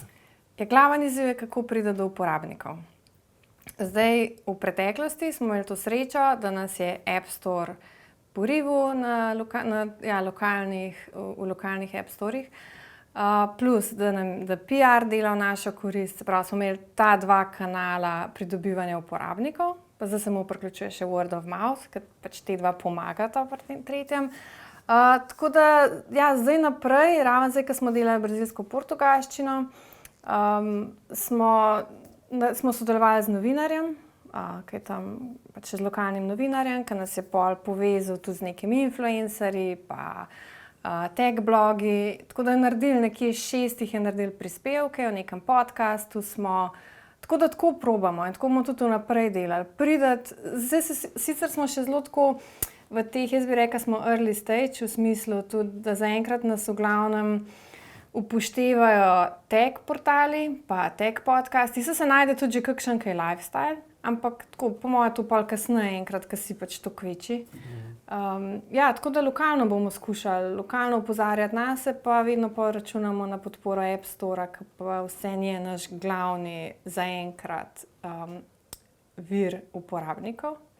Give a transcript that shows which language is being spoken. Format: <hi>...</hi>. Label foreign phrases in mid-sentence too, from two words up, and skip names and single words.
<sl>Glaven izziv je, kako pride do uporabnikov. Zdaj, v preteklosti smo imeli to srečo, da nas je App Store porivil v lokalnih App Storih, plus, da PR dela v našo korist, se pravi, smo imeli ta dva kanala pridobivanja uporabnikov, pa zdaj se mu priključuje še</sl> <en>word of mouth,</en> <sl>ker pač te dva pomagata pri tem tretjem. Tako da, ja, zdaj naprej, ravno zdaj, ko smo delali brazilsko portugalščino, smo sodelovali z novinarjem, ki je tam pač z lokalnim novinarjem, ki nas je pol povezal tudi z nekimi influencerji, pa tech blogi, tako da je naredil nekje 6 je naredil prispevke, v nekem podcastu smo, tako da tako probamo in tako bomo tudi naprej delali. Zdaj sicer smo še zelo tako v teh, jaz bi rekla, smo</sl> <en>early stage,</en> <sl>v smislu tudi, da zaenkrat nas v glavnem upoštevajo tech portali, pa tech podcasti, se najde tudi že kakšen kaj lifestyle, ampak tako, po mojem, to pol kasneje enkrat, ko si pač to kveči. Ja, tako da lokalno bomo skušali, lokalno opozarjati nase, pa vedno pa računamo na podporo App Store, ki pa vse je naš glavni zaenkrat vir uporabnikov.</sl>